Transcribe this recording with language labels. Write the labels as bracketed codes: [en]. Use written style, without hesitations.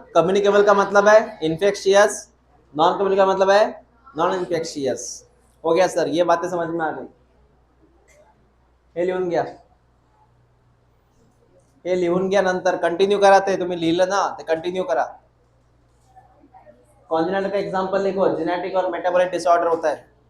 [hi] Communicable का मतलब है इन्फेक्शियस, नॉन कम्युनिकेबल का मतलब है नॉन इन्फेक्शियस. हो गया सर, ये बातें समझ में आ गई. [mr] हे लिहून घ्या, हे लिहून घ्या, नंतर कंटिन्यू करा. ते तुम्ही लिहिलं ना ते कंटिन्यू करा. [hi] कॉन्जेनिटल का एग्जांपल लिखो, जेनेटिक और मेटाबॉलिक डिसऑर्डर होता है.